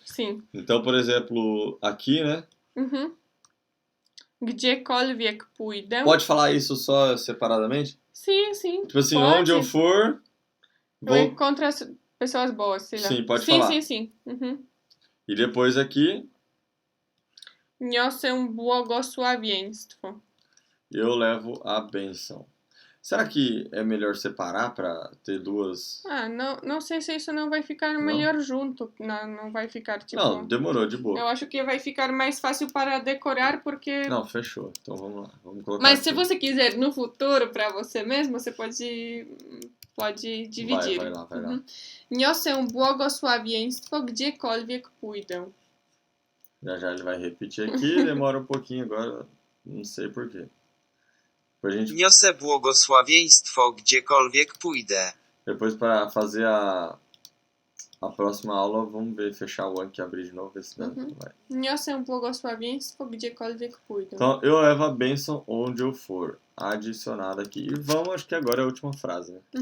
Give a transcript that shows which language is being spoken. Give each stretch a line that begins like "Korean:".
Portuguese: Sim. Então, por exemplo, aqui, né?
Polish: Gdziekolwiek pójdę.
Portuguese: Pode falar isso só separadamente? Sim. Tipo assim, pode. Onde eu for... Eu encontro as pessoas boas, sei lá. Sim, pode falar. Sim. E depois aqui...
Polish: Niosę błogosławieństwo.
Portuguese: Eu levo a bênção. Será que é melhor separar para ter duas... Não sei se isso não vai ficar melhor junto. Não vai ficar tipo... Não, demorou, de boa. Eu acho que vai ficar mais fácil para decorar porque... Não, fechou. Então vamos lá. Vamos colocar Mas aqui. Se você quiser no futuro para você mesmo, você pode dividir. Vai lá.
Polish: Niosę błogosławieństwo gdziekolwiek pójdę.
Portuguese: Já ele vai repetir aqui, demora um pouquinho agora. Não sei porquê.
Polish: Niosę błogosławieństwo gdziekolwiek pójdę.
Portuguese: Depois para fazer a próxima aula, vamos ver, fechar o aqui e abrir de novo, ver se vai.
Polish: Niosę błogosławieństwo gdziekolwiek pójdę.
Portuguese: Então, eu levo a bênção onde eu for. Adicionado aqui. E vamos, acho que agora é a última frase, né?